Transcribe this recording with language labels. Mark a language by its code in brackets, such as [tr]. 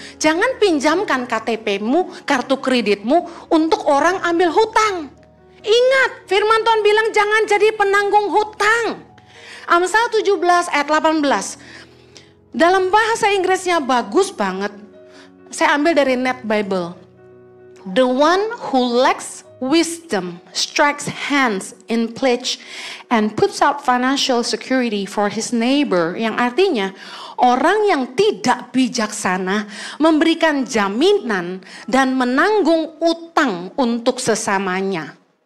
[id] Jangan pinjamkan KTP-mu, kartu kreditmu untuk orang ambil hutang. Ingat, firman Tuhan bilang jangan jadi penanggung hutang. Amsal 17 ayat 18. Dalam bahasa Inggrisnya bagus banget. Saya ambil dari Net Bible. [en] The one who lacks wisdom strikes hands in pledge and puts up financial security for his neighbor. [id] Yang artinya orang yang tidak bijaksana memberikan jaminan dan menanggung utang untuk sesamanya.